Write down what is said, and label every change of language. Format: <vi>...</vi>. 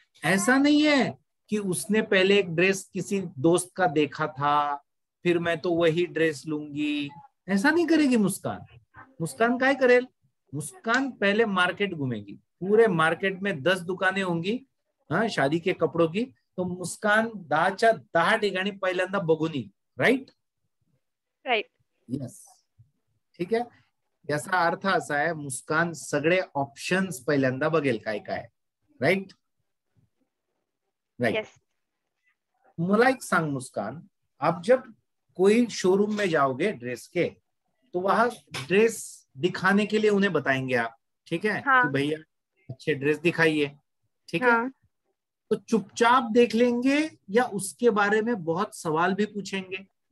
<hi>ऐसा नहीं है कि उसने पहले एक ड्रेस किसी दोस्त का देखा था फिर मैं तो वही ड्रेस लूंगी, ऐसा नहीं करेगी मुस्कान.</hi> <mr>मुस्कान काय करेल?</mr> <hi>मुस्कान पहले मार्केट घूमेगी. पूरे मार्केट में 10 दुकानें होंगी हाँ शादी के कपड़ों की, तो मुस्कान</hi> <mr>10च्या 10 ठिकाणी पहिल्यांदा बघून येईल.</mr> <hi>राईट?</hi> <en>Right.</en> <mr>येस, ठीक आहे. याचा अर्थ असा आहे, मुस्कान सगळे ऑप्शन्स पहिल्यांदा बघेल काय काय.</mr> <en>Right right. Yes.</en> <mr>मला एक सांग</mr> <hi>मुस्कान, आप जब कोई शोरूम में जाओगे ड्रेस के, तो वहां ड्रेस दिखाने के लिए उन्हें बताएंगे आप, ठीक है, हाँ. कि भैया अच्छे ड्रेस दिखाइए, ठीक है. हाँ. तो चुपचाप देख लेंगे या उसके बारे में बहुत सवाल भी पूछेंगे?</hi>